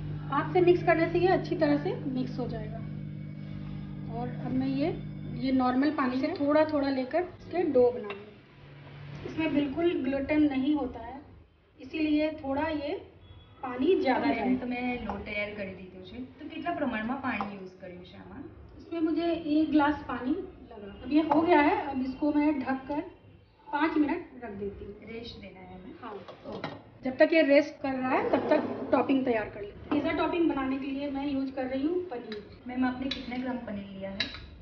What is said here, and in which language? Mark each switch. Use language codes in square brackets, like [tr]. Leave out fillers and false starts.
[hi] हाथ से मिक्स करने से ये अच्छी तरह से मिक्स हो जाएगा। और अब मैं ये नॉर्मल पानी से थोड़ा थोड़ा लेकर इसके डो बनाऊंगी। इसमें बिल्कुल ग्लूटेन नहीं होता है, इसीलिए थोड़ा ये पानी ज़्यादा जाए। तो मैं [gu] લોટ તૈયાર કરી દીધો છે, તો કેટલા પ્રમાણમાં પાણી યુઝ કર્યું છે આમાં? [hi] इसमें मुझे 1 गिलास पानी लगा। अब ये हो गया है, अब इसको मैं ढककर 5 मिनट रख देती हूँ। रेस्ट देना है हमें? हाँ। जब तक ये रेस्ट कर रहा है तब तक टॉपिंग तैयार कर लेते हैं। पिज़्ज़ा टॉपिंग बनाने के लिए मैं यूज कर रही हूँ पनीर। मैम आपने कितने ग्राम पनीर लिया है?